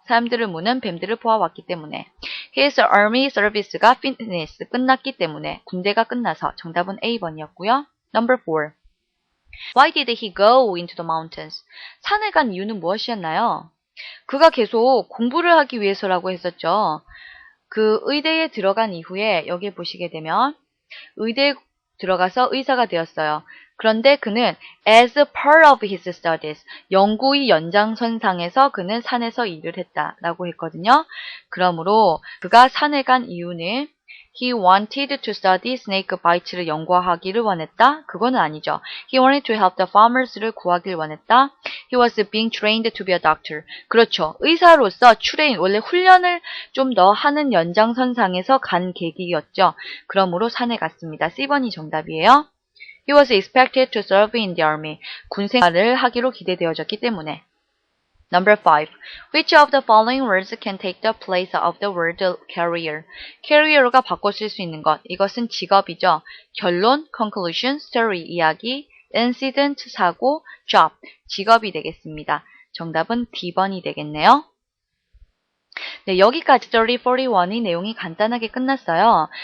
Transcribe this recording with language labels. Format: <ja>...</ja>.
<ko>사람들을 무는 뱀들을 보아왔기 때문에.</ko> <en>His army service가 finished,</en> <ko>끝났기 때문에. 군대가 끝나서. 정답은 A번이었고요.</ko> <en>Number 4. Why did he go into the mountains?</en> <ko>산에 간 이유는 무엇이었나요? 그가 계속 공부를 하기 위해서라고 했었죠. 그 의대에 들어간 이후에 여기 보시게 되면 의대에 들어가서 의사가 되었어요. 그런데 그는</ko> <en>as part of his studies,</en> <ko>연구의 연장선상에서 그는 산에서 일을 했다라고 했거든요. 그러므로 그가 산에 간 이유는</ko> <en>he wanted to study snake bites를</en> <ko>연구하기를 원했다? 그거는 아니죠.</ko> <en>He wanted to help the farmers를</en> <ko>구하길 원했다.</ko> <en>He was being trained to be a doctor.</en> <ko>그렇죠. 의사로서 원래 훈련을 좀 더 하는 연장선상에서 간 계기였죠. 그러므로 산에 갔습니다. C번이 정답이에요.</ko> <en>He was expected to serve in the army.</en> <ko>군 생활을 하기로 기대되어졌기 때문에.</ko> <en>Number 5. Which of the following words can take the place of the word career?</en> <ko>career가 바꿔 쓸 수 있는 것. 이것은 직업이죠. 결론, conclusion, story, 이야기, incident, 사고, job, 직업이 되겠습니다. 정답은 D번이 되겠네요. 네, 여기까지 3041의 내용이 간단하게 끝났어요.</ko>